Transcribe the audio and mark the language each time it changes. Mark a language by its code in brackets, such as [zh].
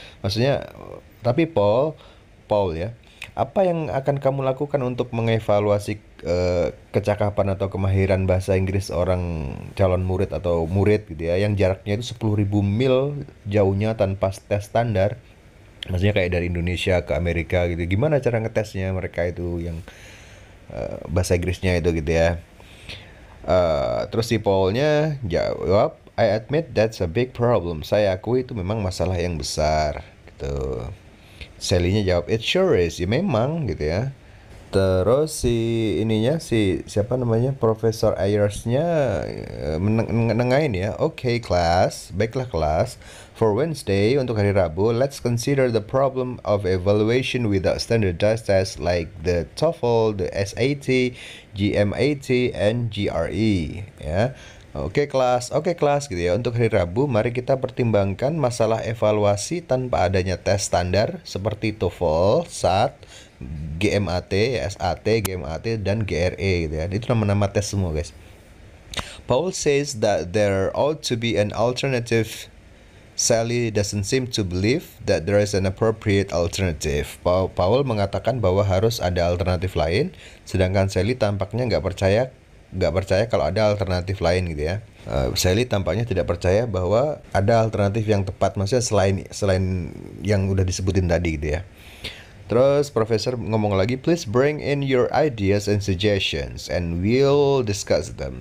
[id] Maksudnya, tapi Paul ya, apa yang akan kamu lakukan untuk mengevaluasi kecakapan atau kemahiran bahasa Inggris orang calon murid atau murid gitu ya, yang jaraknya itu 10.000 mil jauhnya tanpa tes standar? Maksudnya kayak dari Indonesia ke Amerika gitu. Gimana cara ngetesnya mereka itu yang bahasa Inggrisnya itu gitu ya. Terus si Paulnya jawab, [en] I admit that's a big problem. [id] Saya akui itu memang masalah yang besar gitu. Sally-nya jawab, [en] it sure is. [id] Ya memang gitu ya. Terus si siapa namanya, Profesor Ayers-nya nengahin ya. [en] Okay, class, [id] baiklah kelas. [en] For Wednesday, [id] untuk hari Rabu, [en] let's consider the problem of evaluation without standardized tests like the TOEFL, the SAT, GMAT, and GRE. Ya. [id] Oke kelas gitu ya. Untuk hari Rabu, mari kita pertimbangkan masalah evaluasi tanpa adanya tes standar seperti TOEFL, SAT, GMAT, SAT, GMAT, dan GRE gitu ya. Itu nama-nama tes semua guys. [en] Paul says that there ought to be an alternative. Sally doesn't seem to believe that there is an appropriate alternative. [id] Paul mengatakan bahwa harus ada alternatif lain, sedangkan Sally tampaknya nggak percaya kalau ada alternatif lain gitu ya. Sally tampaknya tidak percaya bahwa ada alternatif yang tepat, maksudnya selain yang udah disebutin tadi gitu ya. Terus profesor ngomong lagi, [en] please bring in your ideas and suggestions and we'll discuss them.